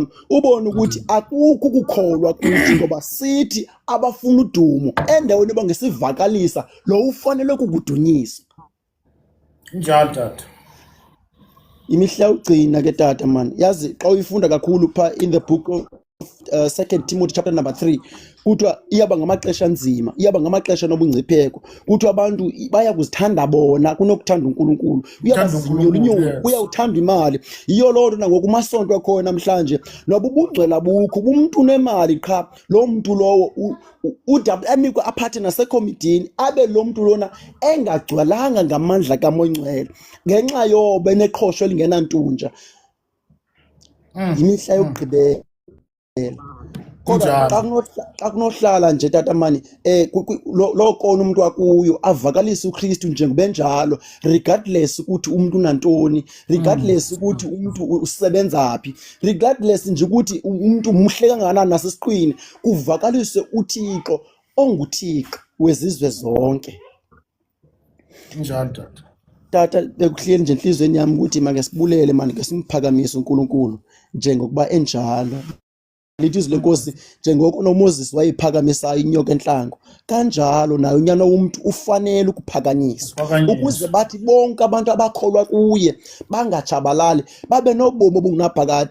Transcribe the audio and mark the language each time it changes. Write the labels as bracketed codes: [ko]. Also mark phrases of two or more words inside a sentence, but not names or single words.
[xh] Ubone ukuthi akukho ukukholwa kuthi, ngoba sithi abafuna udumo endaweni yoba ngesivakalisa lo ufanele kukudunyisa. Njalo tata. Imihla yokugcina ke tata man, yazi xa uyifunda kakhulu pha [en] in the book of 2 Timothy chapter number 3, [xh] kuthiwa iyaba ngamaxesha anzima, iyaba ngamaxesha nobungcipheko, kuthiwa abantu baya kuzithanda bona kunokuthanda uNkulunkulu, uyabasinyolinyoli, uyawuthanda imali. Yiyo loo nto nangoku umasonto akhona namhlanje noba ubungcwela bukho, umuntu unemali qha, lo mntu lowo anikwe aphathe nasekomidini, abe lo mntu lona engagcwalanga ngamandla kaMoya Ngcwele ngenxa yoba eneqhosho elingenantunja. Imihla yokugqibela. Kodwa xa kunohlala nje tata mani, lo kona umuntu akuyo avakalise uKristu njengobenjalo, regardless ukuthi umuntu unantoni, regardless ukuthi umuntu usebenza phi, regardless nje ukuthi umuntu muhle kangakanani nasesiqwini, kuvakalise uThixo onguThixo wezizwe zonke. Njalo tata. Tata bekuhleli nje enhlizweni yami ukuthi make sibulele mani, ke simphakamise uNkulunkulu njengokuba enjalo. Lithi izwi lenkosi, njengoko noMoses wayephakamisayo inyoka enhlango, kanjalo naye unyana womuntu ufanele ukuphakanyiswa, ukuze bathi bonke abantu abakholwa kuye bangatshabalali, babe nobomi obungunaphakade.